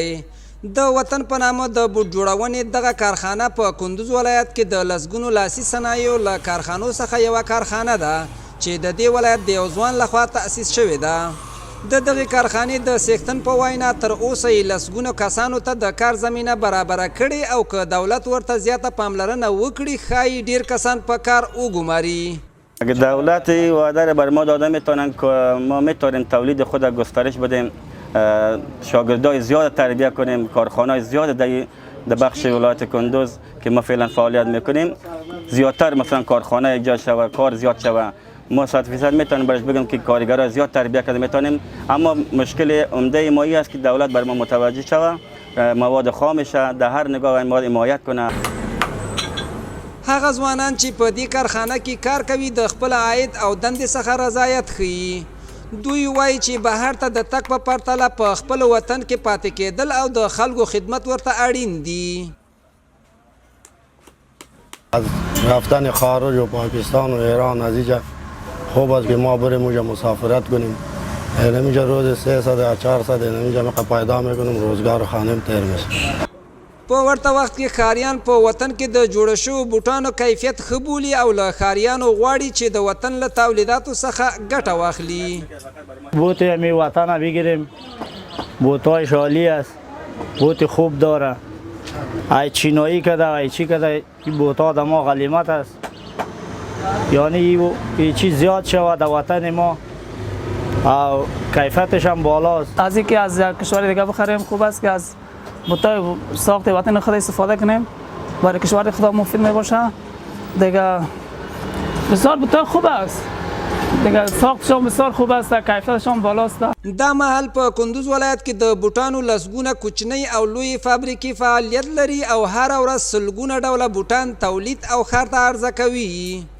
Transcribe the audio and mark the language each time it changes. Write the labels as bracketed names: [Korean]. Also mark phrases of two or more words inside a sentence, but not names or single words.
[Pashto] د وطن په نامه د بوټ جوړونې دغه کارخانه په کندوز ولایت کې د لسګونو لاسي صنایعو له کارخانو څخه یوه کارخانه ده چې د دې ولایت د یو ځوان لخوا تأسیس شوې ده. د دغې کارخانې د څښتن په وینا تر اوسه یې لسګونو کسانو ته د کار زمینه برابره کړې او که دولت ورته زیاته پاملرنه وکړي ښایي ډیر کسان په کار وګماري. [Persian] اگه دولت وعده بر ما داده میتونن که ما میتونیم تولید خود گسترش بدیم، شاگردای زیاد تربیت کنیم، کارخانه‌های زیاد در بخش ولایت کندوز که ما فعلا فعالیت میکنیم زیادتر مثلا کارخانه ایجاد شود، کار زیاد شود. ما 100% میتونیم برش بگم که کارگرای زیاد تربیت کرده میتونیم، اما مشکل عمده ما است که دولت بر ما متوجه شود، مواد خامش در هر نگاه این مواد حمایت کنه. [Pashto] هغه ځوانان چې په دې کارخانه کې کار کوي د خپل عاید او دندې څخه رضایت ښیي. دوی وایي چې بهر ته د تګ په پرتله په خپل وطن کې پاتې کېدل او د خلکو خدمت ورته اړین دي. [Persian] از رفتن خارج و پاکستان و ایران از اینجا خوب است که ما بریم اونجا مسافرت کنیم. اینجا روز 300 یا 400 اینجا پیدا میکنیم، روزگار خانم تیر میشه. [Pashto] په ورته وخت کې ښاریان په وطن کې د جوړ شوو بوټانو کیفیت ښه بولي او له ښاریانو غواړي چې د وطن له تولیداتو څخه ګټه واخلي. [Persian] بوت می وطن بگیریم، بوتایش عالی است، بوت خوب داره، ای چینایی کده ای چی کده، این بوتا در ما غلیمت است، یعنی این چیز زیاد شود در وطن ما او کیفیتش هم بالاست. از اینکه از کشور دیگه بخریم خوب است که از بوتای ساخت وطن خود استفاده کنیم، برای کشور خود مفید می باشه. دیگه بسیار بوتای خوب است، دیگه ساختشان بسیار خوب است، کیفیتشان بالاست. [Pashto] دا مهال په کندوز ولایت کې د بوټانو لسګونه کوچنۍ او لوی فابریکې فعالیت لري او هر ورځ سلګونه ډوله بوټان تولید او ښار ته عرضه کوي.